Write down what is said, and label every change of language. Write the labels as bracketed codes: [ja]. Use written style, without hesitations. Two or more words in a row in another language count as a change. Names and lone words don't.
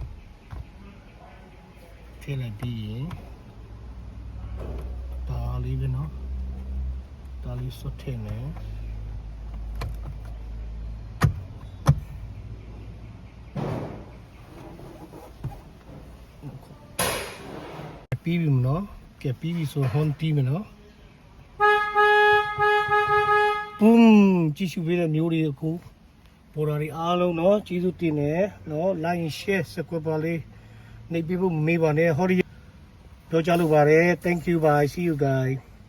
[my] ရင်ဒါလေးပဲနော်ဒါလေးဆွတ်ထည့်မယ်ပြီးပြီမနော်ကဲပြီးပြီဆိုဟွန်တီးမယ်နော် ကြည့်ရှုပေးတဲ့မျိုးတွေအခုပေါ်တာတွေအားလုံးเนาะကျေးဇူးတင်တယ်เนาะ [en] like share subscribe [my] ပါလေးနေပြဖို့မမေ့ပါနဲ့ဟောဒီပြောကြလို့ပါတယ် [en] thank you bye see you guys